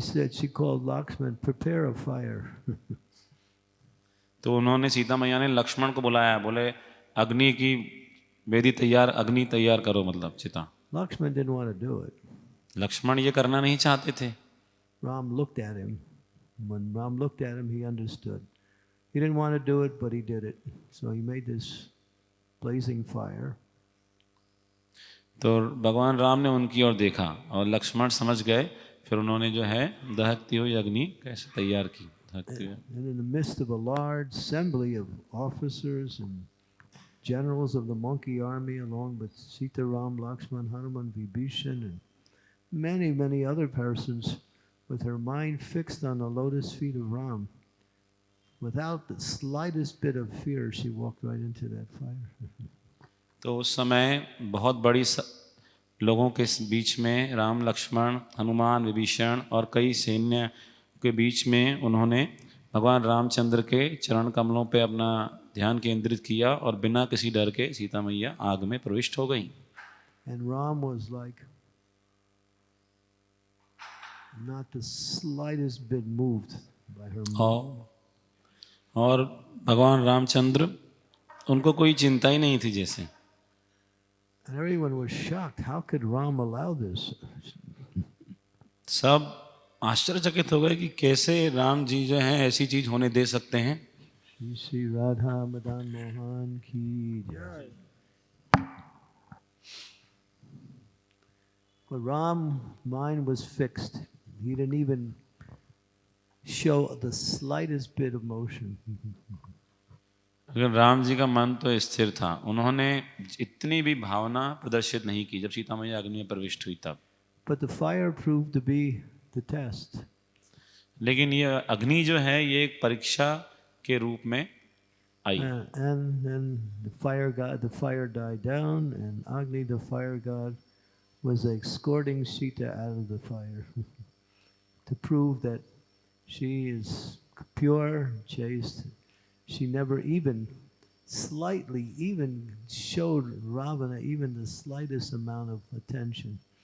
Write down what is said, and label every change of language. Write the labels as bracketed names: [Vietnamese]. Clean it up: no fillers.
[English] She called Lakshman, "Prepare a fire." [Hindi] तो उन्होंने सीता मैया ने लक्ष्मण को बुलाया, बोले अग्नि की वेदी तैयार, अग्नि तैयार करो, मतलब चिता. [English] Lakshman didn't want to do it. [Hindi] Lakshman ये करना नहीं चाहते थे. [English] Ram looked at him. When Ram looked at him, he understood. He didn't want to do it, but he did it. So he made this blazing fire. [Hindi] तो भगवान राम ने उनकी ओर देखा और लक्ष्मण समझ गए. फिर उन्होंने जो है दहकती हुई अग्नि कैसे तैयार की. [English] And in the midst of a large assembly of officers and generals of the monkey army, along with Sita, Ram, Lakshman, Hanuman, Vibhishan, and many, many other persons, with her mind fixed on the lotus feet of Ram, without the slightest bit of fear, she walked right into that fire. [Hindi] तो उस समय बहुत बड़ी लोगों के बीच में राम, लक्ष्मण, हनुमान, विभीषण और कई सैन्य के बीच में उन्होंने भगवान रामचंद्र के चरण कमलों पे अपना ध्यान केंद्रित किया और बिना किसी डर के सीता मैया आग में प्रविष्ट हो गई. [English] And Ram was like not the slightest bit moved by her mind. [Hindi] और भगवान रामचंद्र उनको कोई चिंता ही नहीं थी जैसे. [English] And everyone was shocked. How could Ram allow this? [Hindi] सब आश्चर्यचकित हो गए कि कैसे राम जी जो हैं ऐसी चीज होने दे सकते हैं. श्री राधा मदन मोहन की जय. [English] But Ram's mind was fixed. He didn't even show the slightest bit of motion. [Hindi] अगर राम जी का मन तो स्थिर था, उन्होंने इतनी भी भावना प्रदर्शित नहीं की जब सीता मैया अग्नि में प्रविष्ट हुई तब. [English] But the fire proved to be the test. [Hindi] लेकिन ये अग्नि जो है ये एक परीक्षा के रूप में आई. [English] And then the fire died down, and Agni, the fire god, was escorting Sita out of the fire to prove that she is pure, chaste. She never even slightly even showed Ravana even the slightest amount of attention.